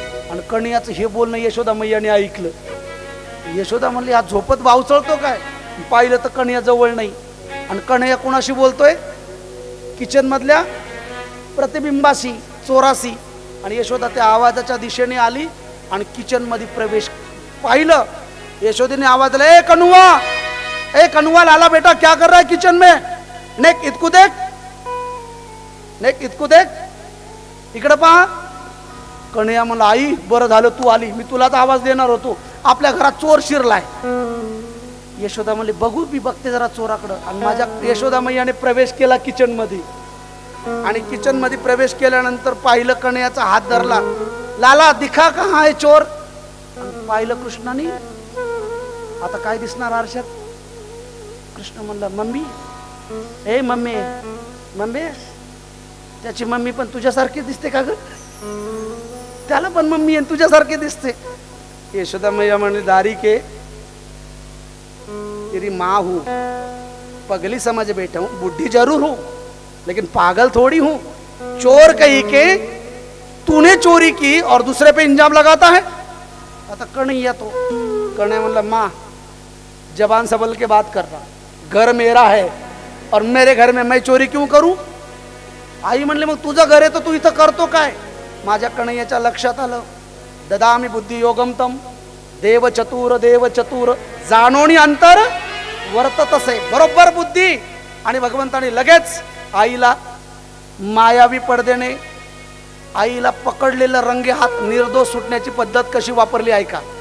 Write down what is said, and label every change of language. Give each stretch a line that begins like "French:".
Marathi: आणि कन्हैयाचं हे बोलणं यशोदा मैयाने ऐकलं. यशोदा म्हणली हा झोपत वावचळतो काय? पाहिलं तर कन्हैया जवळ नाही. आणि कन्हैया कोणाशी बोलतोय? किचन मधल्या प्रतिबिंबाशी चोराशी. आणि यशोदा त्या आवाजाच्या दिशेने आली आणि किचन मध्ये प्रवेश पाहिलं. यशोदेने आवाज दिला,
Hindi: ए कनुआ लाला बेटा क्या कर रहा है किचन में, नेक इतकू देख, नेक इतकू देख,
Marathi: इकडे पहा. कन्हैया म्हणला, आई बरं झालं तू आली, मी तुलाच आवाज देणार होतो, आपल्या घरात चोर शिरलाय. यशोदा म्हणली, बघू मी बघते जरा चोराकडं. आणि माझ्या यशोदा मैयाने प्रवेश केला किचन मध्ये. आणि किचन मध्ये प्रवेश केल्यानंतर पाहिलं, कन्हैयाचा हात धरला,
Hindi: लाला दिखा कहा
Marathi: आहे चोर. पाहिलं कृष्णाने, आता काय दिसणार आरशात. कृष्ण म्हणला, मम्मी, ए मम्मी, मम्मी. त्याची मम्मी पण तुझ्यासारखी दिसते का ग, त्याला पण मम्मी आहे तुझ्यासारखी दिसते. यशोदा मैया म्हणली,
Hindi: दारी के तेरी माँ हूं, पगली समझ बैठा हूं, बुढ़ी जरूर हूं लेकिन पागल थोड़ी हूं. चोर कही के तूने चोरी की और दूसरे पे इंजाम लगाता है.
Marathi: आता कन्हैया तो कन्हैया म्हणला,
Hindi: माँ जबान संभल के बात कर रहा, घर मेरा है और मेरे घर में मैं चोरी क्यों करूं.
Marathi: आई म्हणले, मग तुझं घर आहे तर तू इथं करतो काय. माझ्या कन्हैयाच्या लक्षात आलं,
Sanskrit: ददामी बुद्धी योगम तम,
Marathi: देव चतुर जाणोनी अंतर वर्ततसे. बरोबर बुद्धी. आणि भगवंताने लगेच आईला मायावी पडदेने आईला पकडलेलं रंगे हात निर्दोष सुटण्याची पद्धत कशी वापरली ऐका.